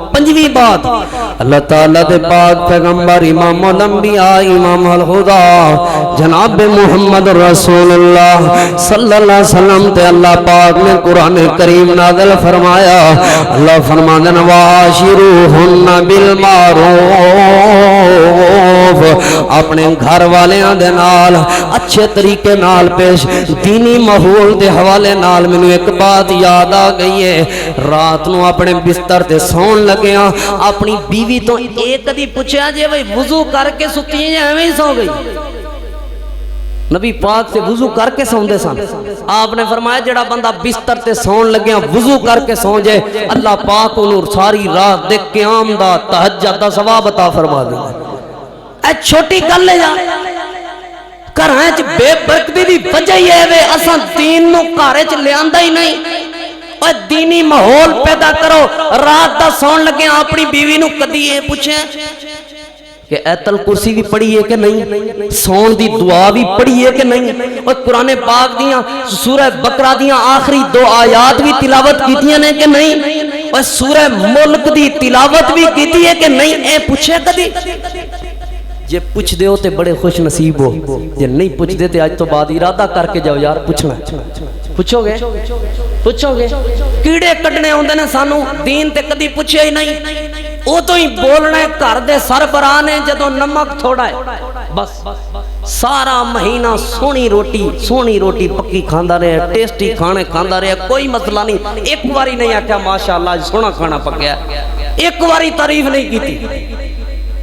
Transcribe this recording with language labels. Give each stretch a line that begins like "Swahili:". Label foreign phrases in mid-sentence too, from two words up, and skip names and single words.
Punjabi: پنجویں بات، اللہ تعالیٰ دے پاک پیغمبر امام الانبیاء امام الہدیٰ جناب محمد رسول اللہ
Arabic: صلی اللہ علیہ وسلم
Punjabi: تے اللہ پاک نے قرآن کریم نازل فرمایا۔ اللہ فرماندن
Arabic: وَعَاشِرُوهُنَّ بِالْمَعْرُوفِ،
Punjabi: اپنے گھر والیاں دے نال اچھے طریقے نال پیش۔ دینی ماحول دے حوالے نال مینوں ایک بات یاد آ گئی ہے، رات نو اپنے بستر تے سون لگیاں اپنی بیوی تو ایک کدی پوچھیا جے بھئی وضو کر کے ستی ہیں یا ایویں ہی سو گئی؟ نبی پاک سے وضو کر کے سوندے سن۔ آپ نے فرمایا جڑا بندہ بستر تے سون لگیاں وضو کر کے سو جائے، اللہ پاک انہوں ساری رات دے قیام دا تہجد دا ثواب عطا فرما دے۔ اے چھوٹی گل ہے یار، گھراں وچ بے برکتی دی وجہ ہی ہے اساں دین نو گھر وچ لیاندا ہی نہیں۔ اور دینی ماحول پیدا کرو۔ رات دا سون لگے اپنی بیوی نو کدی یہ پوچھیں کہ ایت الکرسی بھی پڑھی ہے کہ نہیں، سون دی دعا بھی پڑھی ہے کہ نہیں، اور قرآن پاک دیاں سورہ بقرہ دیاں آخری 2 آیات بھی تلاوت کیتیاں نے کہ نہیں، اور سورہ ملک دی تلاوت بھی کیتی ہے کہ نہیں، اے پوچھے کدی؟ جے پوچھ دے ہو تے بڑے خوش نصیب ہو، جے نہیں پوچھ دے تے آج تو بعد ارادہ کر کے جاؤ یار پوچھنا پوچھو گے کیڑے کڈنے ہوندے نے سانو دین تے کدی پوچھے ہی نہیں، او تو ہی بولنا ہے گھر دے سربراہ نے جدوں نمک تھوڑا ہے بس سارا مہینہ سونی روٹی پکی کھاندا رہے، ٹیسٹی کھانے کھاندا رہے، کوئی مسئلہ نہیں، ایک باری نہیں آکھیا ماشاءاللہ سونا کھانا پکیا، ایک باری تعریف نہیں کیتی،